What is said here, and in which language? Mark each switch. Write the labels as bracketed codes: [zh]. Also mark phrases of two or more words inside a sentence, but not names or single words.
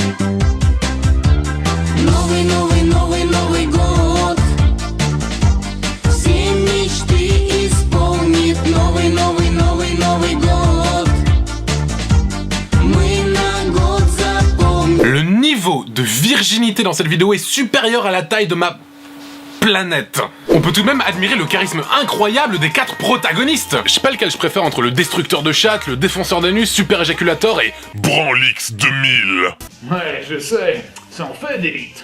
[ru] Новый, новый, новый, Новый год. Все мечты исполнит новый, новый, новый, Новый год. Мы на год запомним. [fr] Le niveau de virginité dans cette vidéo est supérieur à la taille de ma planète. On peut tout de même admirer le charisme incroyable des 4 protagonistes. Je sais pas lequel je préfère entre le destructeur de chatte, le défenseur d'anus, super éjaculator et Branlix 2000. Ouais, je sais, ça en fait d'élite.